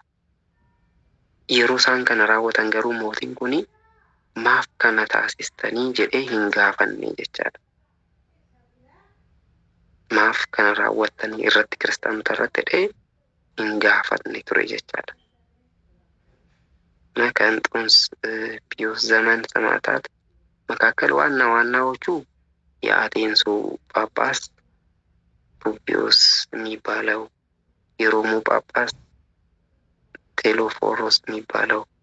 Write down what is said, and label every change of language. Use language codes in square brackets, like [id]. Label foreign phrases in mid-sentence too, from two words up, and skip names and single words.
[om] Yeroo isaan kana raawwatan garuu mootiin kun maaf kana taasistanii jedhee hin gaafanne jechaadha. Maaf kana raawwattanii irratti kiristaanota irratti jedhee hin gaafanne ture jechaadha. [am] ከእንጦንስ ፒዮስ ዘመን ሰማዕታት መካከል ዋናዎቹ የአቴንሱ ጳጳስ ፑፒዮስ የሚባለው፣ የሮሙ ጳጳስ ቴዎፎሮስ የሚባለው፣